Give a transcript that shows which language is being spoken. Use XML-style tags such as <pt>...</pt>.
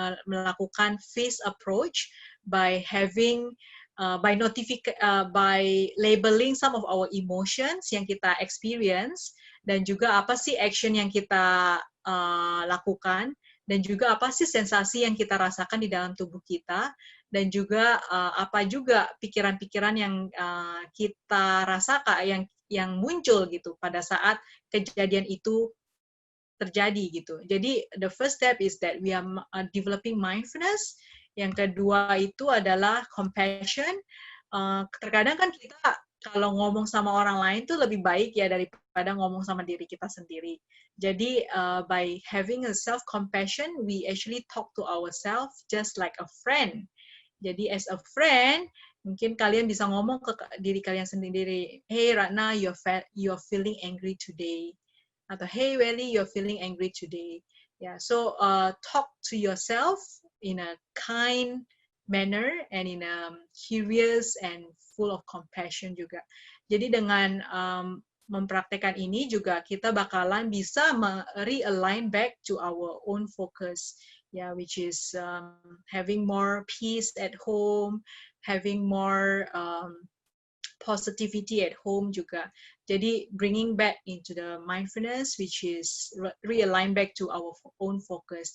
<id>melakukan</id> <en>phase approach by having by labeling some of our emotions</en> <id>yang kita experience, dan juga apa sih action yang kita lakukan, dan juga apa sih sensasi yang kita rasakan di dalam tubuh kita, dan juga apa juga pikiran-pikiran yang kita rasakan yang muncul gitu pada saat kejadian itu terjadi gitu. Jadi</id> <en>the first step is that we are developing mindfulness.</en> <id>Yang kedua itu adalah compassion. Terkadang kan kita kalau ngomong sama orang lain tuh lebih baik ya daripada ngomong sama diri kita sendiri. Jadi</id> <en>by having a self compassion, we actually talk to ourselves just like a friend.</en> <id>Jadi</id> <en>as a friend,</en> <id>mungkin kalian bisa ngomong ke diri kalian sendiri,</id> <en>hey Ratna, you're feeling angry today,</en> <id>atau</id> <en>hey Welly, you're feeling angry today. Yeah, so talk to yourself in a kind manner and in a curious and full of compassion</en> <id>juga. Jadi dengan mempraktekkan ini juga kita bakalan bisa</id> <en>realign back to our own focus. Yeah, which is having more peace at home, having more positivity at home</en> <id>juga. Jadi</id> <en>bringing back into the mindfulness, which is realign back to our own focus.</en>